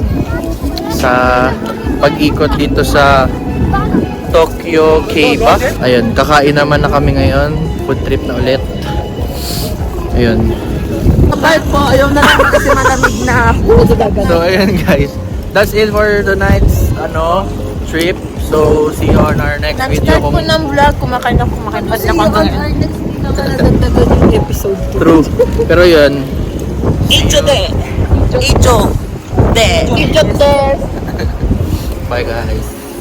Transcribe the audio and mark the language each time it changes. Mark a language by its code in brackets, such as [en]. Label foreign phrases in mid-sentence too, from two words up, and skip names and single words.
[tl] pag-ikot dito sa Tokyo K-Ba. Ayun, kakain naman na kami ngayon, [en] food trip [tl] na ulit. Ayun. Kahit po, ayaw na lang kasi malamig na ako. So ayun guys, [en] that's it for tonight's trip. So see you on our next video. [tl] Nag-start po ng vlog, kumakain pa ngayon. Episode True. Pero yun, Icho de! Icho de! Icho de! [en] bye guys.